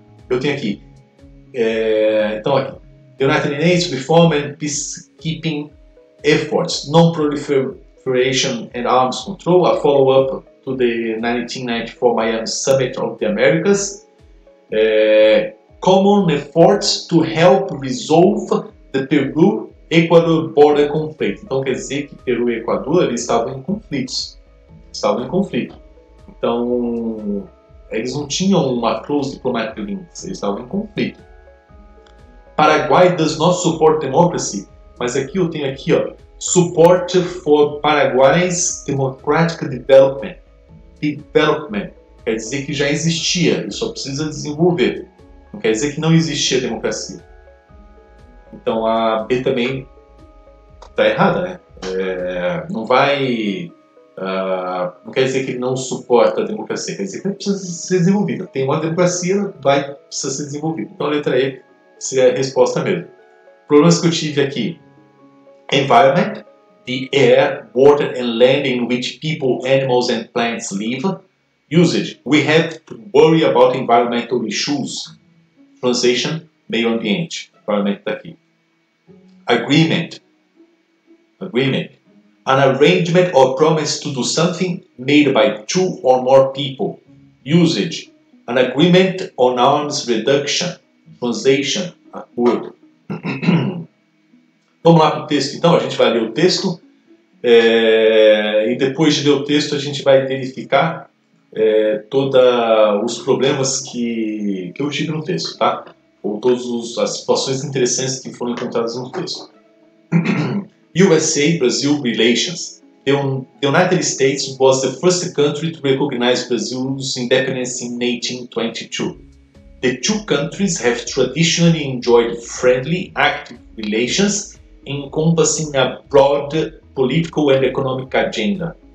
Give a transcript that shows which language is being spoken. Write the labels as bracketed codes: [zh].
[pt] Eu tenho aqui, então aqui, [en] The United Nations Reform and Peacekeeping Efforts, Non-Proliferation and Arms Control, a follow-up to the 1994 Miami Summit of the Americas, Common Efforts to Help Resolve the Peru-Equador Border Conflict. [pt] Então quer dizer que Peru e Equador eles estavam em conflitos. Então eles não tinham uma [en] close diplomatic links, [pt] eles estavam em conflito. [en] Paraguay does not support democracy, [pt] mas aqui eu tenho aqui, ó, [en] support for Paraguay's democratic development. [pt] Quer dizer que já existia, ele só precisa desenvolver. Não quer dizer que não existia democracia. Então a B também está errada, né? Não quer dizer que ele não suporta a democracia, quer dizer que ele precisa ser desenvolvida. Tem uma democracia, precisa ser desenvolvida. Então a letra E seria a resposta mesmo. Problemas que eu tive aqui: [en] environment, the air, water and land in which people, animals and plants live. Usage, we have to worry about environmental issues. Translation, [pt] meio ambiente. [en] Environment [pt] está aqui. [en] Agreement, an arrangement or promise to do something made by two or more people. Usage, an agreement on arms reduction. Translation, acordo. [pt] Vamos lá para o texto então, a gente vai ler o texto e depois de ler o texto a gente vai verificar todos os problemas que eu tive no texto, tá? Ou todas as situações interessantes que foram encontradas no texto. [en] USA-Brazil relations. The United States was the first country to recognize Brazil's independence in 1822. The two countries have traditionally enjoyed friendly, active relations encompassing a broad political and economic agenda.